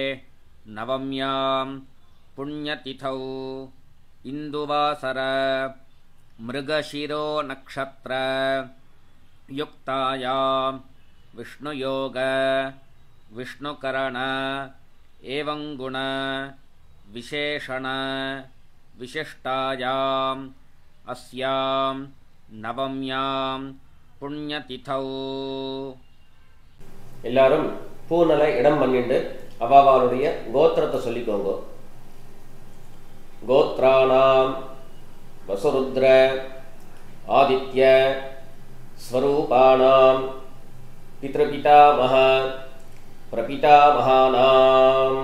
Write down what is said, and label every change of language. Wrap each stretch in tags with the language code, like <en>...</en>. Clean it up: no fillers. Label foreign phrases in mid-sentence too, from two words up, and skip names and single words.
<sa>नवम्यां पुण्यतिथौ इन्दुवासर मृगशिरो नक्षत्र युक्तायां विष्णुयोग विष्णुकरण एवं गुण विशेषण विशिष्टायाम् अस्यां नवम्यां पुण्यतिथौ</sa> <ta>எல்லாரும் பூநலை இடம் பண்ணிட்டு அவாவாளுடைய கோத்திரத்தை சொல்லிக்கோங்க.</ta> <sa>गोत्राणां वसुरुद्र आदित्य स्वरूपाणां पितृपितामह प्रपितामहानाम्.</sa>